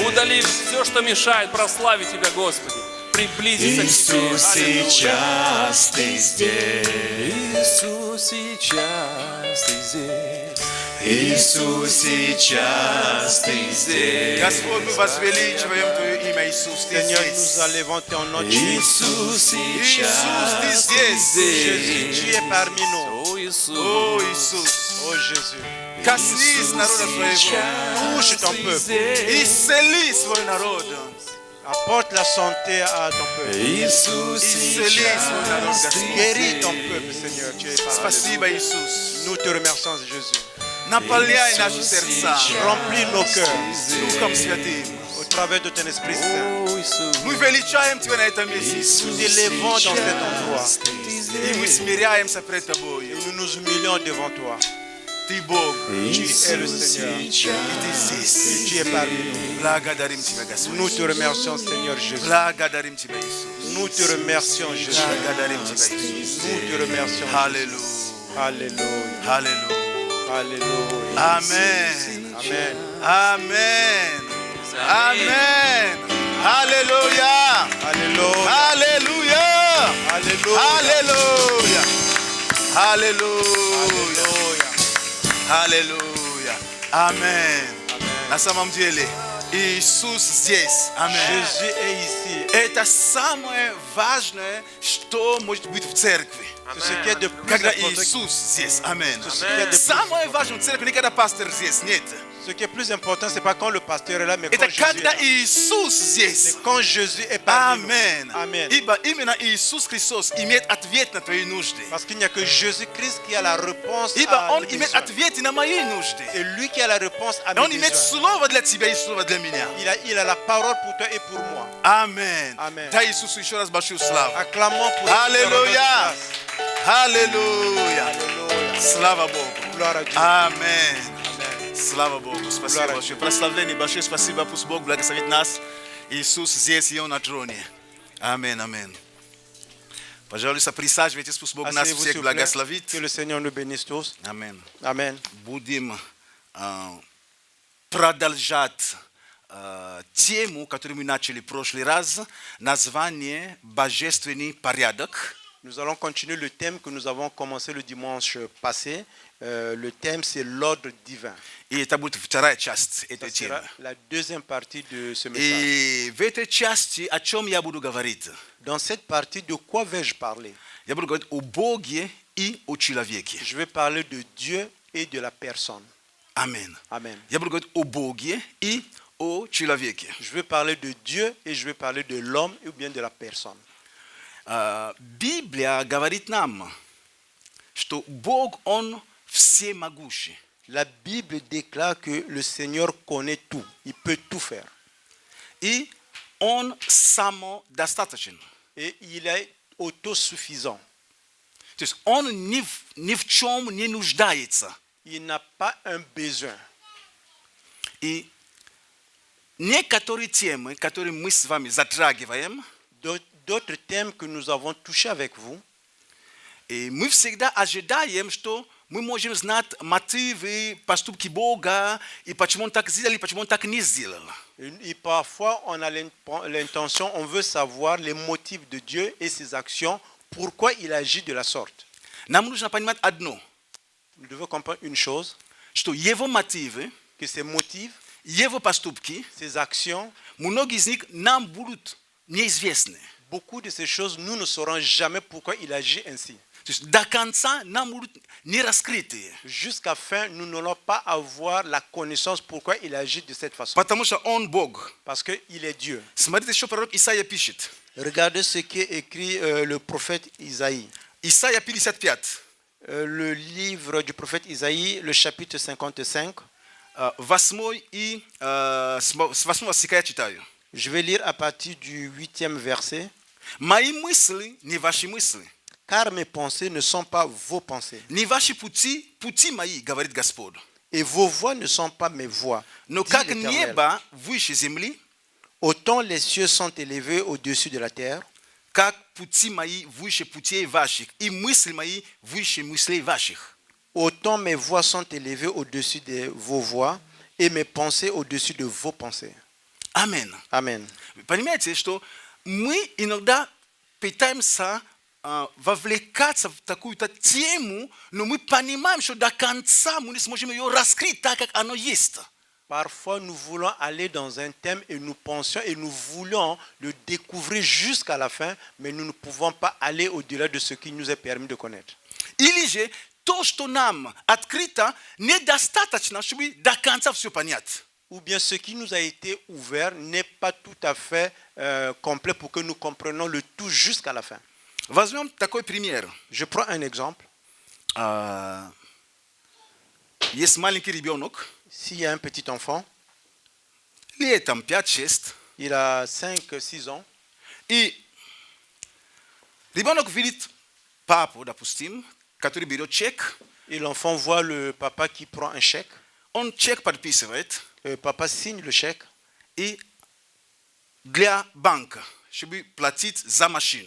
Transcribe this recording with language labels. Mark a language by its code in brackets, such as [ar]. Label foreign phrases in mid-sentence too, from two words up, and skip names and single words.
[ru] Удали все, что мешает прославить Тебя, Господи. Приблизиться к Тебе. Иисус, сейчас Ты здесь. Иисус, сейчас Ты здесь. Иисус, сейчас Ты здесь. Господь, мы возвеличиваем Твое имя, Иисус, Ты Seigneur, здесь. [fr] nous allons ton nom de Jésus. [ru] Иисус, Иисус, Ты сейчас Ты здесь. [fr] Jésus, tu es parmi nous. [ru] О, Иисус. О, Иисус, Oh Jésus, коснись народа Твоего, [fr] touche ton peuple. [ru] исцели свой народ, [fr] Apporte la santé à ton peuple. [ru] Иисус, исцели свой народ, Господь. [fr] Guéris ton peuple, Seigneur. Tu es parmi [ru] Спасибо, Иисус. [fr] nous. Nous te remercions, Jésus. [ru] Наполняй наши сердца [fr] Remplis nos cœurs [ru] Духом Святым. [fr] au travers de ton Esprit Saint. [ru] О, Иисус. Мы величаем Тебя на этом месте, Иисус. [fr] Nous élevons dans cet endroit [ru] И мы смиряемся пред Тобою. [fr] et nous nous humilions devant toi. [ru] Ты Бог, [fr] Tu es le Seigneur. [ru] и Ты здесь. [fr] Tu es parmi nous. [ru] Благодарим Тебя, Господь. [fr] Nous te remercions, Seigneur Jésus. [ru] Благодарим Тебя, Иисус. [fr] Nous te remercions, Jésus. [ru] Благодарим Тебя, Иисус. [fr] Nous te remercions. [ru] Аллилуйя. [fr] Alléluia. [ru] Аллилуйя. [fr] Alléluia. Amen. Amen. Amen. Amen. Alléluia. Alléluia. Alléluia. Alléluia. Alléluia. Alléluia. Alléluia. [ru] Аллилуйя. Амен. На самом деле, Иисус здесь. Амен. [fr] Jésus est ici. [ru] Это самое важное, что может быть в церкви. [fr] C'est ce qui est de plus [ru] Когда [fr] important. [ru] Иисус здесь. Амен. [fr] Ce qui est de plus- [ru] Самое важное в церкви не когда пастор здесь. Нет. [fr] Ce qui est plus important, c'est pas quand le pasteur est là, mais [ru] Это [fr] quand Jésus est [ru] когда [fr] là. [ru] Иисус здесь. [fr] C'est quand Jésus est parmi nous. [ru] Амен. [fr] Amen. [ru] Ибо именно Иисус Христос имеет ответ на твои нужды. [fr] Parce qu'il n'y a que Jésus-Christ qui a la réponse [ru] Ибо [fr] à [ru] Он [fr] nos [ru] имеет [fr] besoins. [ru] ответы на мои нужды. [fr] Et lui qui a la réponse à [ru] Он [fr] mes [ru] имеет [fr] besoins. [ru] слово для тебя и слово для меня. [fr] Il a la parole pour toi et pour moi. [ru] Амен. Амен. Дай Иисусу еще раз большую славу. [fr] Acclamons pour [ru] Аллилуйя. Аллилуйя. [fr] Alléluia. [ru] Слава Богу. [fr] Gloire à Dieu. [ru] Амен. [fr] Amen. [ru] Слава Богу. Спасибо [fr] Gloire à [ru] большое. Прославление большое. Спасибо. Пусть Бог благословит нас. Иисус здесь, и Он на троне. Амен. Амен. Пожалуйста, присаживайтесь. Пусть Бог нас [fr] Asseyez-vous, [ru] всех [fr] s'il vous plaît. [ru] благословит. [fr] Que le Seigneur nous bénisse tous. [ru] Амен. [fr] Amen. [ru] Будем продолжать тему, которую мы начали в прошлый раз. Название «Божественный порядок». [fr] Nous allons continuer le thème que nous avons commencé le dimanche passé. Le thème, c'est l'ordre divin. [ru] И это будет вторая часть [fr] Ça [ru] этой [fr] sera [ru] темы. [fr] la deuxième partie de ce message. [ru] И в этой части о чем я буду говорить? [fr] Dans cette partie, de quoi vais-je parler? [ru] Я буду говорить о Боге и о человеке. [fr] Je vais parler de Dieu et de la personne. [ru] Амен. [fr] Amen. [ru] Я буду говорить о Боге и о человеке. [fr] Je vais parler de Dieu et je vais parler de l'homme ou bien de la personne. [ru] Библия говорит нам, что Бог, Он всемогущий. [fr] La Bible déclare que le Seigneur connaît tout. Il peut tout faire. [ru] И Он самодостаточен. [fr] Et il est autosuffisant. [ru] То есть он ни в чем не нуждается. [fr] Il n'a pas un besoin. [ru] И некоторые темы, которые мы с вами затрагиваем, [fr] D'autres thèmes que nous avons touchés avec vous, [ru] и мы всегда ожидаем, что мы можем знать мотивы, поступки Бога, и почему Он так сделал, и почему Он так не сделал. [fr] et parfois on a l'intention, on veut savoir les motifs de Dieu et ses actions, pourquoi il agit de la sorte. [ru] Нам нужно понимать одно, [fr] Nous devons comprendre une chose, [ru] что Его мотивы, [fr] que ses motifs, [ru] Его поступки, [fr] ses actions, [ru] многие из них нам будут неизвестны. [fr] beaucoup de ces choses, nous ne saurons jamais pourquoi il agit ainsi. [ru] То есть до конца нам будут не раскрыты. [fr] Jusqu'à fin, nous n'allons pas avoir la connaissance pourquoi il agit de cette façon. [ru] Потому что Он Бог. [fr] Parce qu'il est Dieu. [ru] Смотрите, что пророк Исаия пишет. [fr] Regardez ce qu'est écrit le prophète Isaïe. [ru] Исаия 55, [fr] Le livre du prophète Isaïe, le chapitre 55. [ru] 8 и с 8 стиха я читаю. [fr] Je vais lire à partir du 8e verset. [ru] Мои мысли не ваши мысли, [fr] Car mes pensées ne sont pas vos pensées, [ru] не ваши пути, пути мои, говорит Господь. [fr] et vos voix ne sont pas mes voix. [ru] Но [fr] dit [ru] как [fr] l'Éternel. [ru] небо выше земли, [fr] Autant les cieux sont élevés au-dessus de la terre, [ru] как пути мои выше путей ваших, и мысли мои выше мыслей ваших. [fr] autant mes voix sont élevées au-dessus de vos voix, et mes pensées au-dessus de vos pensées. [ru] Амин. [fr] Amen. [ru] Вы понимаете, что мы иногда пытаемся вовлекаться в такую-то тему, но мы понимаем, что до конца мы не сможем ее раскрыть так, как оно есть. [fr] Parfois, nous voulons aller dans un thème et nous pensions et nous voulons le découvrir jusqu'à la fin, mais nous ne pouvons pas aller au-delà de ce qui nous est permis de connaître. [ru] Или же то, что нам открыто, недостаточно, чтобы до конца все понять. [fr] Ou bien ce qui nous a été ouvert n'est pas tout à fait complet pour que nous comprenions le tout jusqu'à la fin. [ru] Возьмем такой пример. [fr] Je prends un exemple. [ru] Есть маленький ребенок, [fr] S'il y a un petit enfant, [ru] лет там 5-6, [fr] il a 5-6 ans, [ru] и ребенок видит папу, допустим, который берет чек, [fr] et l'enfant voit le papa qui prend un chèque. [ru] он чек подписывает, [fr] Papa signe le chèque [ru] и для банка, чтобы платить за машину,